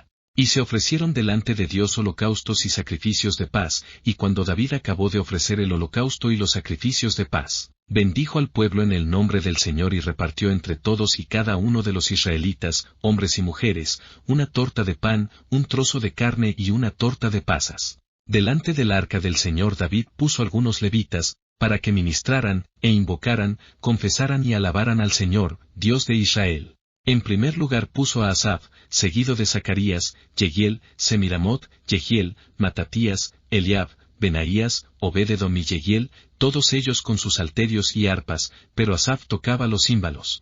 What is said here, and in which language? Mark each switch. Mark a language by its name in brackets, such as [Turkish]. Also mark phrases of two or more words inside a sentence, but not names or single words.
[Spanish] Y se ofrecieron delante de Dios holocaustos y sacrificios de paz, y cuando David acabó de ofrecer el holocausto y los sacrificios de paz, bendijo al pueblo en el nombre del Señor y repartió entre todos y cada uno de los israelitas, hombres y mujeres, una torta de pan, un trozo de carne y una torta de pasas. Delante del arca del Señor David puso algunos levitas, para que ministraran, e invocaran, confesaran y alabaran al Señor, Dios de Israel. En primer lugar puso a Asaf, seguido de Zacarías, Jehiel, Semiramot, Jehiel, Matatías, Eliab, Benaías, Obed-edom y Jehiel, todos ellos con sus salterios y arpas, pero Asaf tocaba los címbalos.